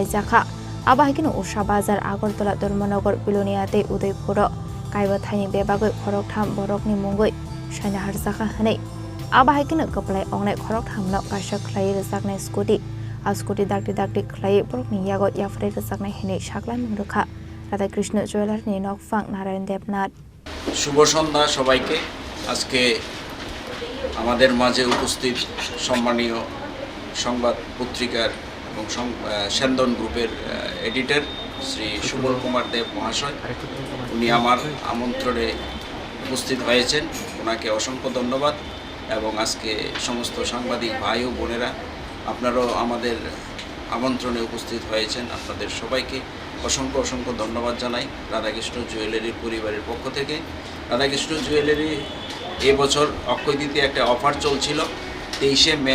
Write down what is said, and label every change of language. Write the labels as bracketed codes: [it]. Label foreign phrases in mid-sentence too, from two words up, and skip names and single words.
[trp] jakha abahikino Usha Bazar Agartala Dharmanagar Biloniate Udaipur kaiba thaini bebagoi khoroktham borokni mungoi shaina harjakha hanai abahikino kaplai ongnai khoroktham no kaisa khlai rjaknai scooty dakti khlai borokni yago yafre rjaknai hinai saklai mungrukha Radhakrishna Jewelry ni nokphang Narayan Debnath [bn] শুভ সন্ধ্যা সবাইকে আজকে আমাদের মাঝে উপস্থিত সম্মানীয় সংবাদ পত্রিকার এবং সেন্দন গ্রুপের এডিটর শ্রী সুবল কুমার দেব মহাশয় উনি আমার আমন্ত্রণে উপস্থিত হয়েছেন ওনাকে অসংখ্য ধন্যবাদ এবং আজকে সমস্ত সাংবাদিক ভাই ও বোনেরা আপনারাও আমাদের আমন্ত্রণে উপস্থিত হয়েছেন আপনাদের সবাইকে অসংখ্য ধন্যবাদ জানাই রাধাকৃষ্ণ জুয়েলারি পরিবারের পক্ষ থেকে রাধাকৃষ্ণ জুয়েলারি এবছর অক্ষয় তৃতীয়া একটা অফার চলছিল 23